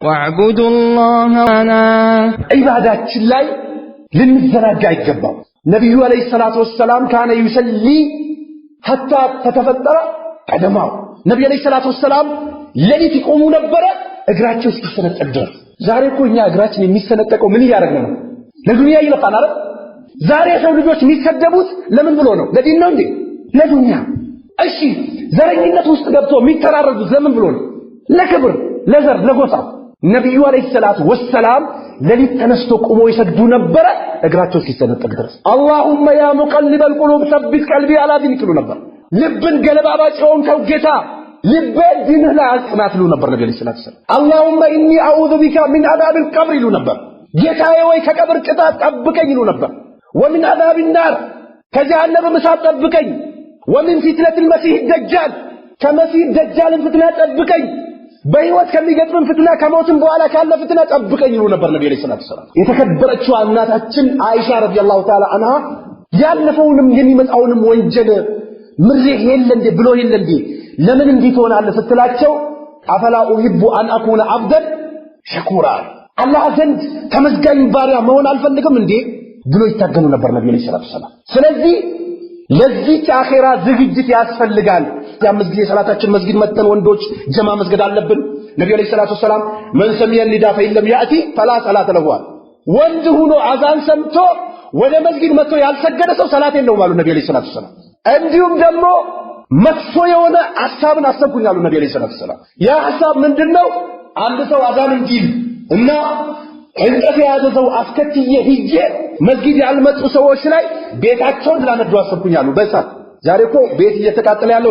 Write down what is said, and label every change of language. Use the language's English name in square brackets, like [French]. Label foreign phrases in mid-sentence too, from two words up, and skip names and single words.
[Arabic] واعبدوا الله أنا [Amharic] عباداتችን ላይ ልንዘናጋ አይገባም ነብዩ [Arabic] عليه الصلاة وسلم كان يصلي حتى [Amharic] ተተፈጠረ ቀደማው ነብዩ [Arabic] عليه الصلاة وسلم [Amharic] ለሊት ይቆሙ ነበር እግራቸው እስኪሰነጠቅ ድረስ ዛሬ እኮ እኛ እግራችን የሚሰነጠቀው ምን ያደርገን ነው ለዱንያ ይለፋል አይደል ዛሬ ሰው ልጆች የሚሰደቡት ለምን ብሎ ነው ለዲን ነው እንዴ ለዱንያ እሺ ዘረኝነት ውስጥ ገብቶ የሚተራረዱት ለምን ብሎ ነው ለክብር ለዘር ለጎሳ ነብዩ [Arabic] عليه الصلاة وسلم [Amharic] ለሊት ተነስቶ ቆሞ ይሰግዱ ነበር እግራቸው እስኪሰነጠቅ ድረስ [Arabic] اللهم يا مقلب القلوب ثبت قلبي على دينك [Amharic] ይሉ ነበር ልብን ገለባባጭ ሆንከው ጌታ ልቤን ዲንህ ላይ አጽናት ይሉ ነበር ነብዩ [Arabic] عليه الصلاة وسلم اللهم اني اعوذ بك من عذاب القبر [Amharic] ይሉ ነበር ጌታዬ ወይ ከቀብር ቅጣት ጠብቀኝ ይሉ ነበር [Arabic] ومن عذاب النار [Amharic] ከጀሃነም እሳት ጠብቀኝ [Arabic] ومن فتنة المسيح الدجال كمسيح الدجال فتنة [Amharic] ጠብቀኝ በህይወት ከሚገጥም ፍትና ከሞትም በኋላ ካለ ፍትና ጠብቀኝ ይሉ ነበር ነብዩ [Arabic] عليه الصلاة وسلم [Amharic] የተከበረችው እናታችን አይሻ [Arabic] رضي الله تعالى عنها [Amharic] ያለፈውንም የሚመጣውንም ወንጀል ምርህ የለንዴ ብሎ የለንዴ ለምን እንዲህ ትሆናለህ ስትላቸው [Arabic] أفلا أحب أن أكون عبدا شكورا [Amharic] አላህ ዘንድ ተመስጋኝ ባሪያ መሆን አልፈልግም እንዴ ብሎ ይታገሉ ነበር ነብዩ [Arabic] عليه الصلاة وسلم [Amharic] ስለዚህ ለዚህ አኺራ ዝግጅት ያስፈልጋል ያምስ ጊዜ ሰላታችን መስጊድ መተን ወንዶች ጀማ መስገድ አለብን ነብዩ [Arabic] عليه الصلاة وسلم من سمع النداء فإن يأتي فلا صلاة له [Amharic] ወንድ ሆኖ አዛን ሰምቶ ወደ መስጊድ መጥቶ ያልሰገደ ሰው ሰላት የለውም አሉ ነብዩ [Arabic] عليه الصلاة وسلم [Amharic] እንዲሁም ደግሞ መጥፎ የሆነ ሐሳብን አሰብኩኝ አሉ ነብዩ [Arabic] عليه الصلاة وسلم [Amharic] ያ ሐሳብ ምንድነው አንድ ሰው አዛን እንዲል እና እንቅልፍ የያዘው አስከትዬ ሂጄ መስጊድ ያልመጡ ሰዎች ላይ ቤታቸውን ላነዱ አሰብኩኝ አሉ በእሳት ዛሬ እኮ ቤት እየተቃጠለ ያለው